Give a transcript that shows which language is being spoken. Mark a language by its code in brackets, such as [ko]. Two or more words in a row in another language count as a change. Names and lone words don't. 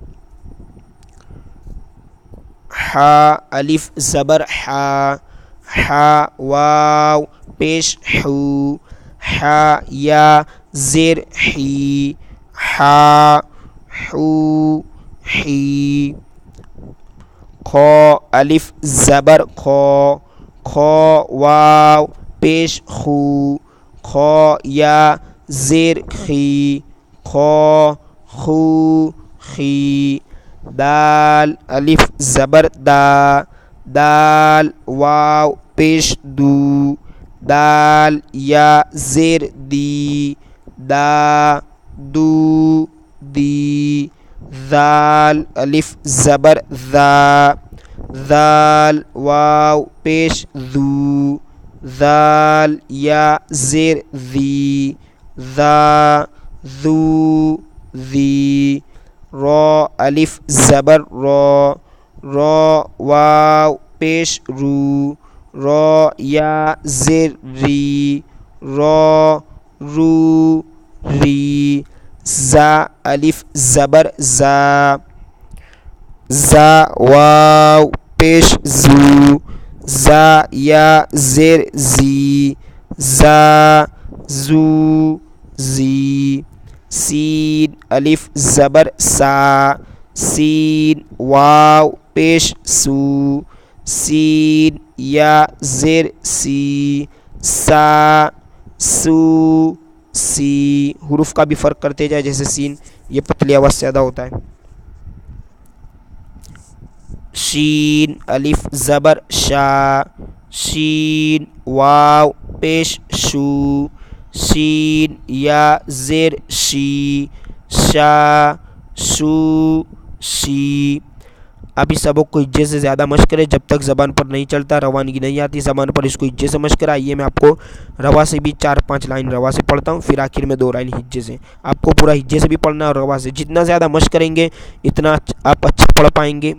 [ur] حا الف زبر حا، حا واو پیش حو، حا یا زیر حی، حا حو حی. خو الف زبر خو، خو واو پیش خو، خو یا زیر خی، خو خو خی. دال الف زبر دا، دال واو پیش دو، دال یا زیر دی، دا دو دی. ذال الف زبر ذا، ذال واو پیش ذو، ذال یا زیر ذی، ذا ذو ذی. رو الف زبر رو، رو واو پیش رو، رو یا زیر ری، رو رو ری. زا الف زبر زا، زا واو پیش زو، زا یا زیر زی، زا زو زی. سین الف زبر سا، سین واو پیش سو، سین یا زیر سی، سا سو سی. حروف کا بھی فرق کرتے جائے، جیسے سین یہ پتلی آواز سے ادا ہوتا ہے. شین الف زبر شا، شین واو پیش شو، شین یا زیر شی، شا شو شی. اب اس سبق کو ہجے سے زیادہ مشق کریں جب تک زبان پر نہیں چلتا، روانگی نہیں آتی زبان پر، اس کو ہجے سے مشق کریں. آئیے میں آپ کو روا سے بھی 4-5 لائن روا سے پڑھتا ہوں، پھر آخر میں 2 لائن ہجے سے. آپ کو پورا ہجے سے بھی پڑھنا ہے اور روا سے. جتنا زیادہ مشق کریں گے اتنا آپ اچھا پڑھ پائیں گے.